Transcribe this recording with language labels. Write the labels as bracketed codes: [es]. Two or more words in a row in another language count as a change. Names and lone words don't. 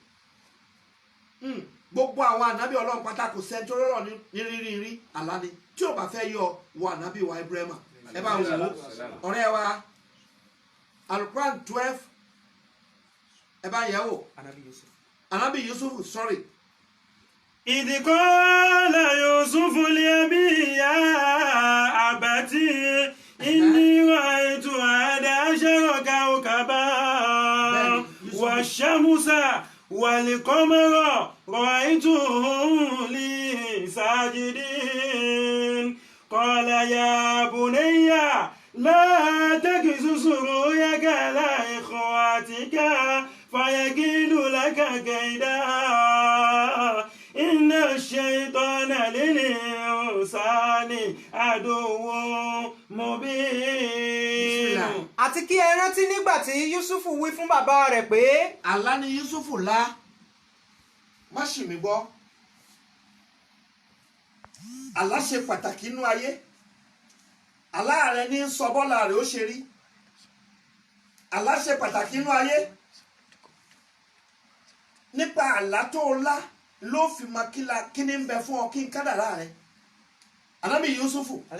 [yo] gbogbo àwọn ànábì Ọlọ́run pátá kò sẹ́ni tó rọrọ̀ ní rírí àlá ni tí ò bá fẹ́ yọ wọ ànábì wa Ibrahima ẹ bá wò ó ọ̀rẹ́ wa Al-Quran 12 ẹ bá yẹ̀ wò ànábì Yusuf sorry. [ar] إذ قال يوسف لأبيه يا أبت إني رأيت 11 كوكبا والشمس والقمر رأيتهم لي ساجدين قال يا بني لا تقصص رؤياك على إخواتك فيكيدوا لك كيدا إن الشيطان للإنسان عدو مبين. [yo] àti kí ẹ rántí nígbà tí Yusufu wí fún bàbá rẹ̀ pé. àlá ni Yusufu lá má ṣì mí gbọ́ àlá ṣe pàtàkì inú ayé àlá rẹ ní sọ bọ́lá rẹ ó ṣe rí àlá ṣe pàtàkì inú ayé nípa àlá tó o lá ló fi máa kí ni ń bẹ fún ọ kí n kádàrá rẹ Ànábì Yusufu